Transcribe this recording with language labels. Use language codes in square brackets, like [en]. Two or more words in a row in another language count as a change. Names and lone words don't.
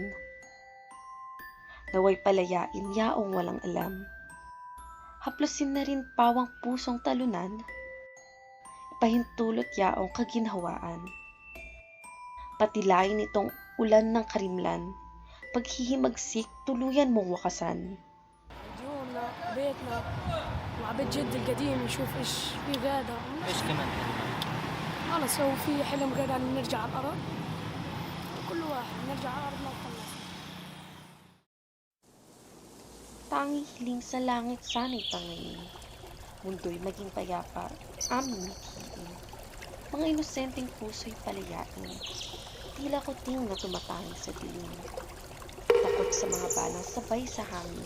[tl] Naway palayain, yaong walang alam. Haplusin na rin pawang pusong talunan. Ipahintulot yaong kaginhawaan. Patilayin itong ulan ng karimlan. Paghihimagsik, tuluyan mong wakasan. [ar] ديورنا بيتنا وعبيت جدي القديم نشوف ايش في غادة ايش كمان؟ خلص هو في حلم غدا ان نرجع على الارض وكل واحد نرجع على ارضنا وخلص. [tl] Tanging hiling sa langit sana'y tangayin. Mundo'y maging payapa, aming mithiin. Mga inosenteng puso'y palayain. Tila kuting na tumatanging sa dilim. Takot sa mga balang sabay sa hangin.